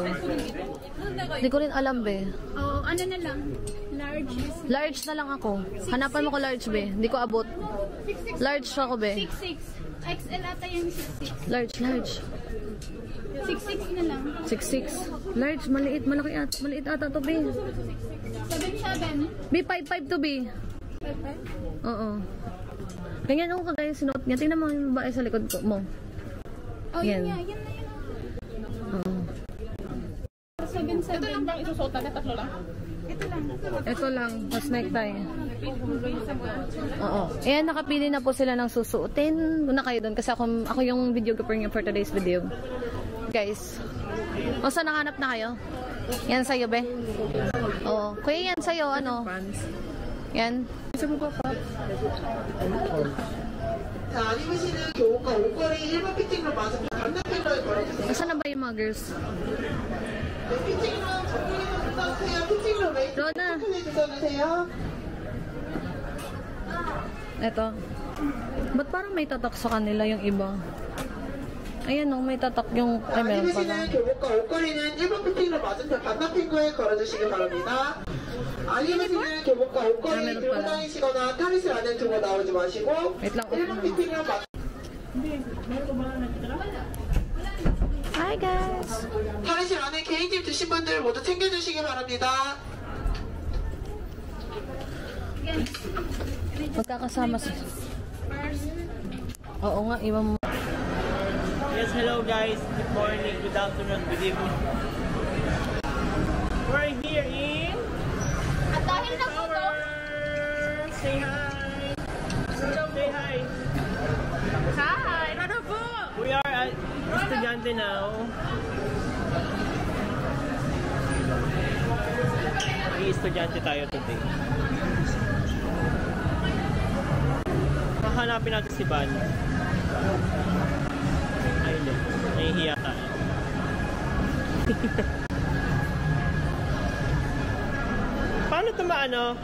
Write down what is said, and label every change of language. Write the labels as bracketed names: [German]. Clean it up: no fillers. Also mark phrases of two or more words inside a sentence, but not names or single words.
[Filipino] Hindi ko rin alam, be. Oh, ano na lang. Large. Large na lang ako. Hanapan mo ko large, be. Hindi ko abot. 6'6". Large ako, be. 6'6". XL ata yung 6'6". Large. 6'6 na lang. 6'6". Large, maliit. Maliit ata to, be. 7'7". Be, 5'5 to, be. 5'5". Oo. Ganyan ako kagaya sinuot niya. Tingnan mo yung babae sa likod mo. Oh, Yan. yan na yun. Oo. 7'7". ito lang bang isusuot natin? Tatlo lang? Ito Ito lang, mas necktie. Oo. Ayan, nakapili na po sila ng susuotin. Muna kayo doon kasi ako yung videographer niyo [English] for today's video. [Filipino] Guys. O, saan nakahanap na kayo? Yan sa'yo, be? Oo. Kuya, yan sa'yo, ano? Yan. [Korean] 자, 아니면은 교복과 옷걸이 일반 피팅으로 맞으면 반대편으로 걸어주세요. [Filipino] Nasaan na ba yung mga girls? [Korean] 피팅으로 전문으로 써주세요. 피팅으로 웨이트 로나. 초콜릿 써주세요. [Filipino] Eto. Ba't parang may tatak sa kanila yung iba? Ayan o, may tatak yung... Ay, meron pala. [Korean] 아니면은 교복과 옷걸이는 일반 피팅으로 맞으면 반대편 거에 걸어주시기 바랍니다. 아니면은 교복과 옷걸이 들고 다니시거나 탈의실 안에 두고 나오지 마시고 일반 피팅으로 맞 [English] Hi guys! [Korean] 탈의실 안에 개인집 드신 분들 모두 챙겨주시기 바랍니다. [Filipino] Magkakasama sa... Oo nga, iba mo. [English] Yes, hello guys. Good morning, good afternoon, good evening. We're here in [Filipino] At dahil na po to, [English] Say hi. Say hi. Hi! [Filipino] Ano po? [English] We are at Estudiante now. [Filipino] Estudiante tayo today. Hahanapin natin si Van. Ayun, nahihiya tayo. Paano ito maano?